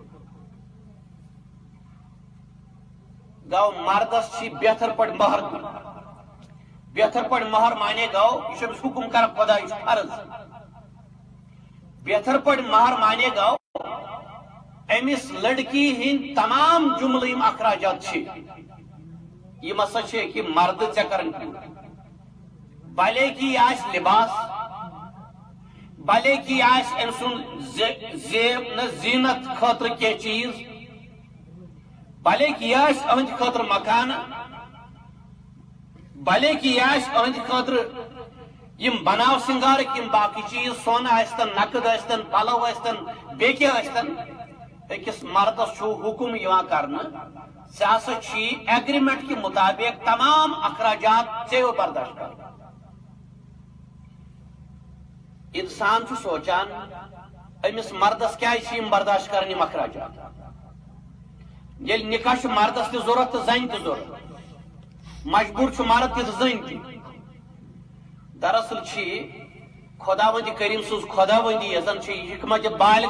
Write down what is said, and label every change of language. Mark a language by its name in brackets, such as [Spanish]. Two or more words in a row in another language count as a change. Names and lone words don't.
[Kashmiri] گو مردس چھ بہتر پٲٹھۍ مہر دیُن بہتر پٲٹھۍ مہر مانے گو یہ چھُ أمِس حُکُم کران خدا یہِ چھُ فرض بہتر پٲٹھۍ مہر مانے گو أمِس لڑکی ہٕنٛدۍ تمام جملہٕ یِم اخراجات چھِ یِم ہسا چھِ أکہِ مردٕ ژےٚ کران پوٗرٕ بھلے کی یہِ آسہِ لباس بھلے کی یہِ آسہِ أمۍ سُنٛد زیٖنت خٲطرٕ کینٛہہ چیٖز بھلے کی یہِ آسہِ أہنٛدِ خٲطرٕ مکانہٕ بھلے کی یہِ آسہِ أہنٛدِ خٲطرٕ یِم بناو سِنگارٕکۍ یِم باقٕے چیٖز سۄنہٕ ٲسۍتن نقد ٲسۍتن پلو ٲسۍتن بیٚیہِ کینٛہہ ٲسۍتن أکِس مردس چھُ حُکُم یِوان کرنہٕ ژےٚ ہسا چھُی ایگریمنٹ کہِ مطابق تمام اخراجات ژےٚ برداشت کرُن انسان چھُ سونچان أمِس مردس کیازِ چھِ یِم برداشت کران یِم اخراجات ییٚلہِ نکاح چھُ مردس تہِ ضروٗرت تہٕ زنہِ تہِ ضروٗرت مجبوٗر چھُ مرد تہِ تہٕ زٔنۍ تہِ دراصل چھِ خۄداوندِ کریٖم سٕنٛز خۄداوندی یۄس زن چھِ حکمت بالغہ